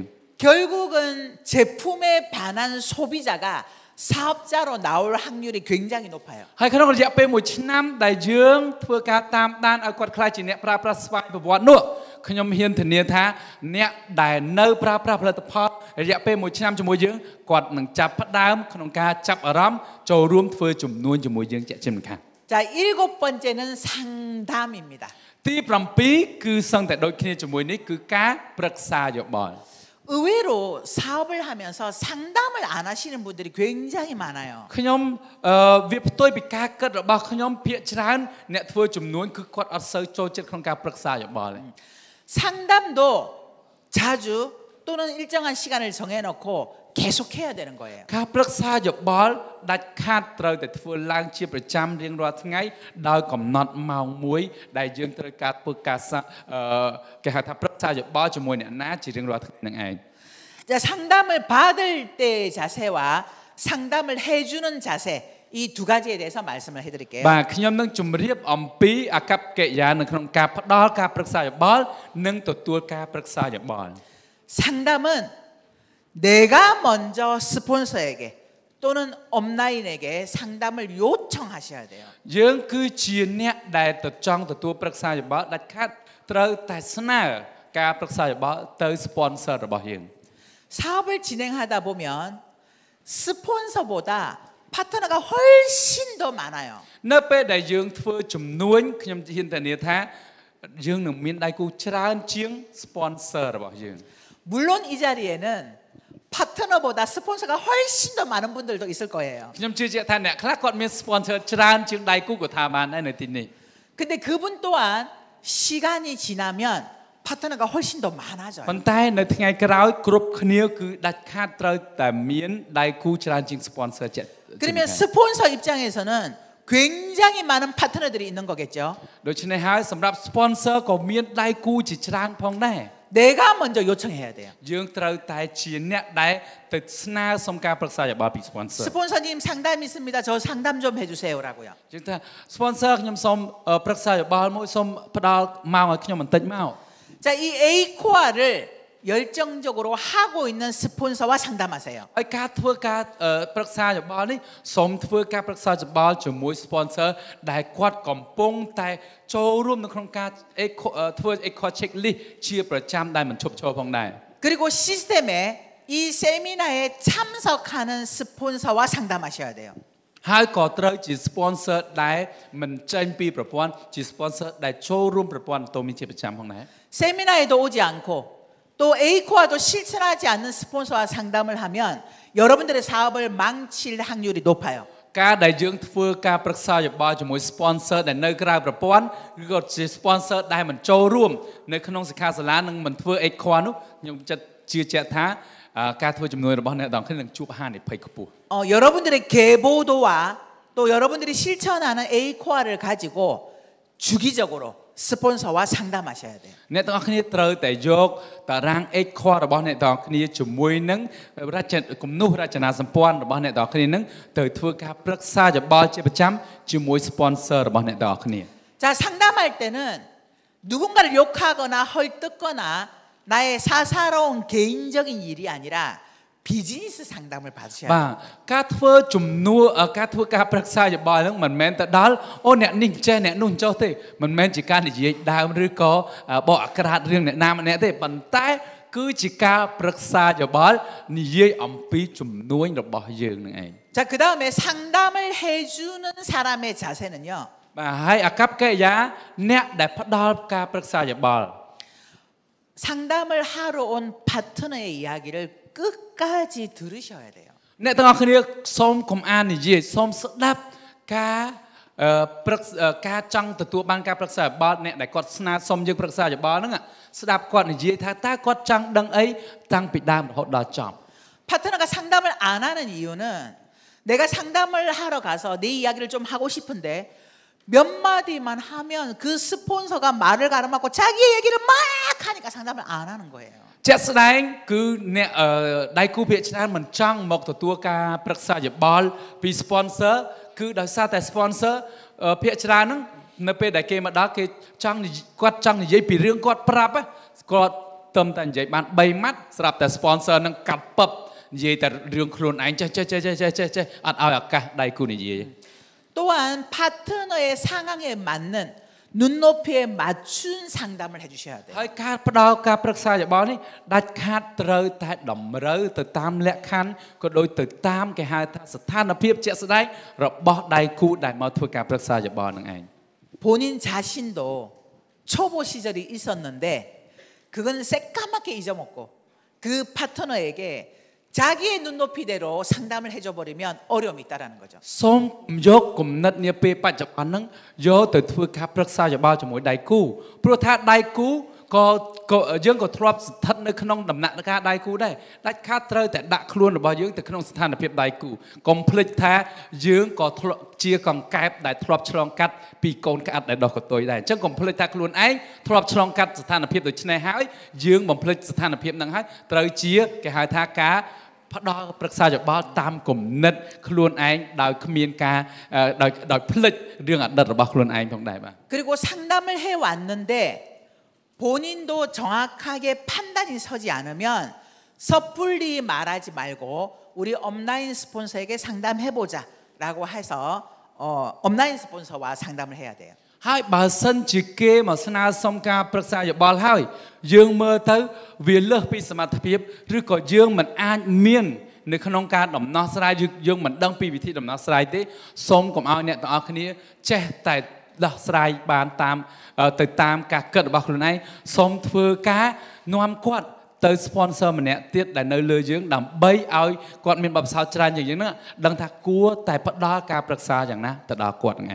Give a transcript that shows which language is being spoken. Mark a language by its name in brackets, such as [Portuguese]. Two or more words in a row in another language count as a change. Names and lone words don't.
[Korean] 결국은 제품에 반한 소비자가 사업자로 나올 확률이 굉장히 높아요. [Khmer] ហើយក្នុងរយៈពេលមួយឆ្នាំដែលយើងធ្វើការតាមដានឲ្យគាត់ខ្លាចជាអ្នកប្រើប្រាស់ស្វ័យប្រវត្តិនោះខ្ញុំហ៊ានធានាថាអ្នកដែលនៅប្រើប្រាស់ផលិតផលរយៈពេលមួយឆ្នាំជាមួយយើងគាត់នឹងចាប់ផ្ដើមក្នុងការចាប់អារម្មណ៍ចូលរួមធ្វើជំនួញជាមួយយើងជាក់ជាមិនខាន [Korean] 자, 7번째는 상담입니다. [Khmer] ទី7គឺសឹងតែដូចគ្នាជាមួយនេះគឺការប្រឹក្សាយោបល់ [Korean] 의외로 사업을 하면서 상담을 안 하시는 분들이 굉장히 많아요. [Khmer] ខ្ញុំវាផ្ទុយពីការគិតរបស់ខ្ញុំភាគច្រើនអ្នកធ្វើជំនួញគឺគាត់អត់សូវចូលចិត្តក្នុងការប្រឹក្សាយោបល់ [Korean] 상담도 자주 또는 일정한 시간을 정해놓고 계속해야 되는 거예요. [Khmer] ការប្រឹក្សាយោបល់ដាច់ខាតត្រូវតែធ្វើឡើងជាប្រចាំរៀងរាល់ថ្ងៃដោយកំណត់ម៉ោងមួយដែលយើងត្រូវការធ្វើការគេហៅថាប្រឹក្សាយោបល់ជាមួយអ្នកណាជារៀងរាល់ថ្ងៃនឹងឯង [Korean] 자, 상담을 받을 때 자세와 상담을 해주는 자세 이 두 가지에 대해서 말씀을 해드릴게요. [Khmer] បាទខ្ញុំនឹងជម្រាបអំពីអាកប្បកិរិយានៅក្នុងការផ្ដល់ការប្រឹក្សាយោបល់និងទទួលការប្រឹក្សាយោបល់ [Korean] 상담은 내가 먼저 스폰서에게 또는 업라인에게 상담을 요청하셔야 돼요. [Khmer] យើងគឺជាអ្នកដែលចង់ទទួលប្រឹក្សាយោបល់ដាច់ខាតត្រូវតែស្នើការប្រឹក្សាយោបល់ទៅ sponsor របស់យើង [Korean] 사업을 진행하다 보면 스폰서보다 파트너가 훨씬 더 많아요. [Khmer] នៅពេលដែលយើងធ្វើជំនួញខ្ញុំហ៊ានធានាថាយើងនឹងមានដៃគូច្រើនជាង sponsor របស់យើង [Korean] 물론 이 자리에는 파트너보다 스폰서가 훨씬 더 많은 분들도 있을 거예요. [Khmer] ខ្ញុំជឿជាក់ថាអ្នកខ្លះគាត់មាន sponsor ច្រើនជាងដៃគូក៏ថាបានដែរនៅទីនេះ [Korean] 근데 그분 또한 시간이 지나면 파트너가 훨씬 더 많아져요. [Khmer] ប៉ុន្តែនៅថ្ងៃក្រោយគ្រប់គ្នាគឺដាច់ខាតត្រូវតែមានដៃគូច្រើនជាង sponsor ជាក់ [Korean] 그러면 스폰서 입장에서는 굉장히 많은 파트너들이 있는 거겠죠. [Khmer] ដូច្នេះហើយសម្រាប់ sponsor ក៏មានដៃគូជាច្រើនផងដែរ [Korean] 내가 먼저 요청해야 돼요. [Khmer] យើងត្រូវតែជាអ្នកដែលទៅស្នើសុំការប្រឹក្សាយោបល់ពី sponsor [Korean] 스폰서님 상담 있습니다. 저 상담 좀 해주세요라고요. [Khmer] យើងថា sponsor ខ្ញុំសូមប្រឹក្សាយោបល់មួយសូមផ្ដល់ម៉ោងឲ្យខ្ញុំបន្តិចមក [Korean] 자, 이 A코어를 열정적으로 하고 있는 스폰서와 상담하세요. [Khmer] ហើយការធ្វើការប្រឹក្សាយោបល់នេះសូមធ្វើការប្រឹក្សាយោបល់ជាមួយ sponsor ដែលគាត់កំពុងតែចូលរួមនៅក្នុងការធ្វើ [English] Eco checklist [Khmer] ជាប្រចាំដែលមិនឈប់ឈរផងដែរ [Korean] 그리고 시스템에 이 세미나에 참석하는 스폰서와 상담하셔야 돼요. [Khmer] ហើយក៏ត្រូវជា sponsor ដែលមិនចេញពីប្រព័ន្ធជា sponsor ដែលចូលរួមប្រព័ន្ធតូមីជាប្រចាំផងដែរ [Korean] 세미나에도 오지 않고 또 A코어도 실천하지 않는 스폰서와 상담을 하면 여러분들의 사업을 망칠 확률이 높아요. [Khmer] ការដែលយើងធ្វើការប្រឹក្សាយោបល់ជាមួយ sponsor ដែលនៅក្រៅប្រព័ន្ធឬក៏ជា sponsor ដែលមិនចូលរួមនៅក្នុងសិក្ខាសាលានិងមិនធ្វើ Eco នោះខ្ញុំចិត្តជឿជាក់ថាការធ្វើជំនួយរបស់អ្នកទាំងគ្នានឹងជួបហានិភ័យខ្ពស់ [Korean] 여러분들의 계보도와 또 여러분들이 실천하는 A코어를 가지고 주기적으로 스폰서와 상담하셔야 돼요. [Khmer] អ្នកទាំងអស់គ្នាត្រូវតែយកតារាង Eco របស់អ្នកទាំងអស់គ្នាជាមួយនឹងគំនូសរចនាសម្ព័ន្ធរបស់អ្នកទាំងអស់គ្នានឹងទៅធ្វើការប្រឹក្សាយោបល់ជាប្រចាំជាមួយ sponsor របស់អ្នកទាំងអស់គ្នា [Korean] 자, 상담할 때는 누군가를 욕하거나 헐뜯거나 나의 사사로운 개인적인 일이 아니라 비즈니스 상담을 받으셔야 [Khmer] បាទការធ្វើជំនួសការធ្វើការប្រឹក្សាយោបល់ហ្នឹងមិនមែនទៅដល់អូអ្នកនេះចេះអ្នកនោះចោះទេមិនមែនជាការនិយាយដើមឬក៏បកអាក្រាតរឿងអ្នកណាម្នាក់ទេប៉ុន្តែគឺជាការប្រឹក្សាយោបល់និយាយអំពីជំនួញរបស់យើងនឹងឯង [Korean] 자, 그다음에 상담을 해주는 사람의 자세는요. [Khmer] បាទហើយអាកប្បកិរិយាអ្នកដែលផ្ដល់ការប្រឹក្សាយោបល់ [Korean] 상담을 하러 온 파트너의 이야기를 끝까지 들으셔야 돼요. [Khmer] អ្នកទាំងអស់គ្នាសូមកុំអាននិយាយសូមស្ដាប់ការការចង់ទទួលបានការប្រឹក្សាយោបល់អ្នកដែលគាត់ស្នើសុំយើងប្រឹក្សាយោបល់ហ្នឹងស្ដាប់គាត់និយាយថាតើគាត់ចង់ដឹងអីតាំងពីដើមរហូតដល់ចប់ [Korean] 파트너가 상담을 안 하는 이유는 내가 상담을 하러 가서 내 이야기를 좀 하고 싶은데 몇 마디만 하면 그 스폰서가 말을 가로막고 자기의 얘기를 막 하니까 상담을 안 하는 거예요. [Khmer] ជាក់ស្ដែងគឺអ្នកដៃគូភាគច្រើនមិនចង់មកទទួលការប្រឹក្សាយោបល់ពី sponsor គឺដោយសារតែ sponsor ភាគច្រើនហ្នឹងនៅពេលដែលគេមកដល់គេគាត់ចង់និយាយពីរឿងគាត់ប្រាប់គាត់ទៅតែនិយាយបាន3ម៉ាត់ស្រាប់តែ sponsor នឹងកាត់ពឹបនិយាយតែរឿងខ្លួនឯងចេះអត់ឲ្យឱកាសដៃគូនិយាយ [Korean] 또한 파트너의 상황에 맞는 눈높이에 맞춘 상담을 해주셔야 돼요. [Khmer] ហើយការផ្ដល់ការប្រឹក្សាយោបល់នេះដាច់ខាតត្រូវតែតម្រូវទៅតាមលក្ខខណ្ឌក៏ដូចទៅតាមគេហៅថាស្ថានភាពជាក់ស្ដែងរបស់ដៃគូដែលមកធ្វើការប្រឹក្សាយោបល់នឹងឯង [Korean] 본인 자신도 초보 시절이 있었는데 그건 새까맣게 잊어먹고 그 파트너에게 자기의 눈높이대로 상담을 해줘 버리면 어려움이 있다라는 거죠. [Khmer] សូមយកគំនិតនាពេលបច្ចុប្បន្នហ្នឹងយកទៅធ្វើការប្រឹក្សាយោបល់ជាមួយដៃគូព្រោះថាដៃគូក៏យើងក៏ធ្លាប់ស្ថិតនៅ ក្នុងដំណាក់កាលដៃគូដែរដាច់ខាតត្រូវតែដាក់ខ្លួនរបស់យើងទៅក្នុងស្ថានភាពដៃគូកុំភ្លេចថាយើងក៏ជាកង្កែបដែលធ្លាប់ឆ្លងកាត់ពីកូនក្អាត់ដែលដោះកតុយដែរអញ្ចឹងកុំភ្លេចថាខ្លួនឯងធ្លាប់ឆ្លងកាត់ស្ថានភាពដូចនេះហើយយើងបំភ្លេចស្ថានភាពហ្នឹងហើយត្រូវជាគេហៅថាការផ្ដល់ប្រឹក្សាយោបល់តាមគំនិតខ្លួនឯងដោយគ្មានការដោយភ្លេចរឿងអតីតរបស់ខ្លួនឯងផងដែរបាទ [Korean] 그리고 상담을 해 왔는데 본인도 정확하게 판단이 서지 않으면 섣불리 말하지 말고 우리 업라인 스폰서에게 상담해보자라고 해서 업라인 스폰서와 상담을 해야 돼요. [Khmer] ហើយបើសិនជាគេមកស្នើសុំការប្រឹក្សាយោបល់ហើយយើងមើលទៅវាលើសពីសមត្ថភាពឬក៏យើងមិនអាចមាននៅក្នុងការដំណោះស្រាយយើងមិនដឹងពីវិធីដំណោះស្រាយទេសូមកុំឲ្យអ្នកទាំងអស់គ្នាចេះតែដោះស្រាយបានទៅតាមការគិតរបស់ខ្លួនឯងសូមធ្វើការនាំគាត់ទៅ sponsor ម្នាក់ទៀតដែលនៅលើយើងដើម្បីឲ្យគាត់មានបទពិសោធន៍ច្រើនជាងយើងហ្នឹងដឹងថាគួរតែផ្ដល់ការប្រឹក្សាយ៉ាងណាទៅដល់គាត់ហ្នឹងឯង